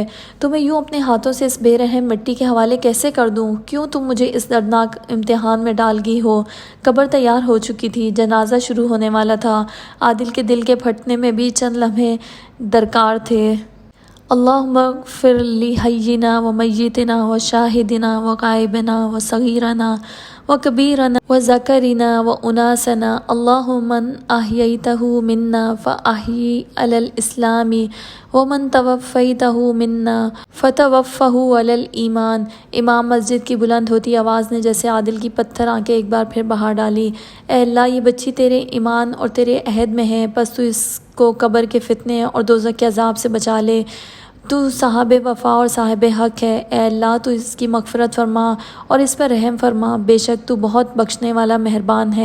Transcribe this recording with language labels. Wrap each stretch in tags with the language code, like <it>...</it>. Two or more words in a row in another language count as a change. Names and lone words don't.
<ur>تمہیں یوں اپنے ہاتھوں سے اس بے رحم مٹی کے حوالے کیسے کر دوں؟ کیوں تم مجھے اس دردناک امتحان میں ڈال گئی ہو؟ قبر تیار ہو چکی تھی، جنازہ شروع ہونے والا تھا، عادل کے دل کے پھٹنے میں بھی چند لمحے درکار تھے۔</ur> <ar>اللہم اغفر لی حینا و میتنا و شاہدنا و غائبنا و صغیرنا وکبیرنا وذکرنا واناسنا، اللہم من احییتہ منا فاحیی علی الاسلام ومن توفیتہ منا فتوفہ علی الایمان۔</ar> <ur>امام مسجد کی بلند ہوتی آواز نے جیسے عادل کی پتھر آنکھیں ایک بار پھر بہا ڈالی۔ اے اللہ، یہ بچی تیرے ایمان اور تیرے عہد میں ہے، بس تو اس کو قبر کے فتنے اور دوزخ کے عذاب سے بچا لے۔ تو صاحب وفا اور صاحب حق ہے، اے اللہ تو اس کی مغفرت فرما اور اس پر رحم فرما، بے شک تو بہت بخشنے والا مہربان ہے۔</ur>